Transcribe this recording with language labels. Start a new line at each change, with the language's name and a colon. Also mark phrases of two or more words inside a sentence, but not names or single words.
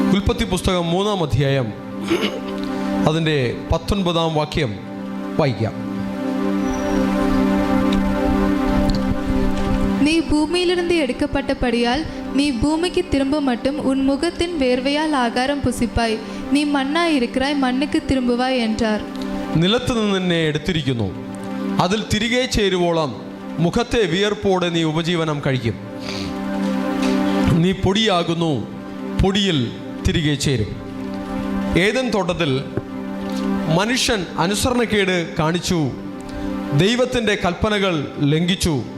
Malayalam: ഉൽപ്പത്തി പുസ്തകം 3-ാം അധ്യായം അതിൻ്റെ 19-ാം വാക്യം വായിക്കാം.
Tamil: நீ பூமியிலிருந்து எடுக்கப்பட்டபடியால் நீ பூமிக்கு திரும்ப மட்டும் உன் முகத்தின் வேர்வையால் ஆகாரம் புசிப்பாய். நீ மண்ணாய் இருக்கிறாய் மண்ணுக்கு திரும்புவாய் என்றார்.
Malayalam: നിലത്ത് നിന്ന് നിന്നെ എടുത്തിരിക്കുന്നു, അതിൽ തിരികെ ചേരുവോളം മുഖത്തെ വിയർപ്പോടെ നീ ഉപജീവനം കഴിക്കും. നീ പൊടിയാകുന്നു, പൊടിയിൽ തിരികെ ചേരും. ഏദൻ തോട്ടത്തിൽ മനുഷ്യൻ അനുസരണക്കേട് കാണിച്ചു, ദൈവത്തിൻ്റെ കൽപ്പനകൾ ലംഘിച്ചു.